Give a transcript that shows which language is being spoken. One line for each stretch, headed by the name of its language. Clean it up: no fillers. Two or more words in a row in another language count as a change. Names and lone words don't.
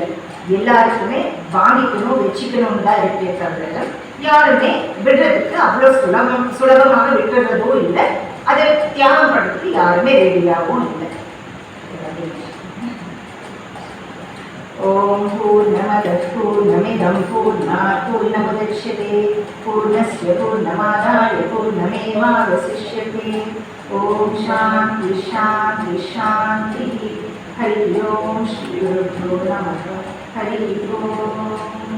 Tamil: எல்லாருக்குமே வாங்கிக்கணும் வச்சுக்கணும்னு தான் இருக்கே தவிர யாருமே விடுறதுக்கு அவ்வளோ சுலபமாக விட்டுறதோ இல்லை. அதை தியாகம் பண்றதுக்கு யாருமே ரெடியாகவும் இல்லை.
Sanskrit: ॐ पूर्णमदः पूर्णमिदं पूर्णात् पूर्णमुदच्यते पूर्णस्य पूर्णमादाय पूर्णमेवावशिष्यते. ॐ शान्ति शान्ति शान्ति. हरि ॐ श्री गुरुभ्यो नमः. हरि ॐ.